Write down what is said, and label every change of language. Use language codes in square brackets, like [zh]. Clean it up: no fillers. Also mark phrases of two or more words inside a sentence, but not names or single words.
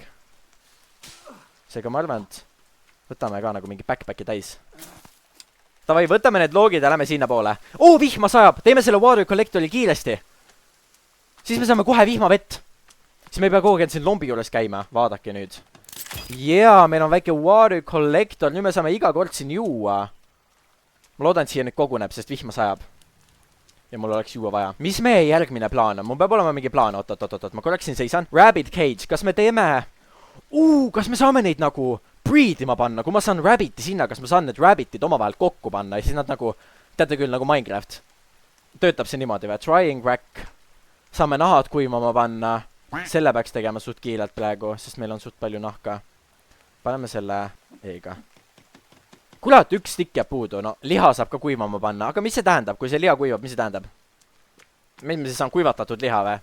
[et] Seega ma arvan, et võtame ka nagu mingi backpacki täis. Davai, võtame need loogid ja lähme sinna poole. Vihma sajab! Teeme selle [en] water collectori [et] kiiresti. Siis me saame kohe vihmavett. Siis me ei pea kogu aeg siin lombi juures käima. Vaadake nüüd. Jaa, meil on väike [en] water collector. [et] Nüüd me saame iga kord siin juua. Ma loodan, et siia nüüd koguneb, sest vihma sajab. Ja mul oleks juua vaja. Mis meie järgmine plaan on? Mul peab olema mingi plaan. Oot. Ma korraks siin seisan. [en] Rabbit cage. [et] Kas me teeme... kas me saame neid nagu breedima panna? Kui ma saan rabbiti sinna, kas ma saan need rabbitid omavahel kokku panna? Ja siis nad nagu... Teate küll, nagu Minecraft. Töötab see niimoodi või? [en] Trying rack. [et] Saame nahad kuivama panna. Selle peaks tegema suht kiirelt praegu, sest meil on suht palju nahka. Paneme selle eega. Kurat, üks stikk jääb puudu. No, liha saab ka kuivama panna. Aga mis see tähendab? Kui see liha kuivab, mis see tähendab? Meil me siis on kuivatatud liha või?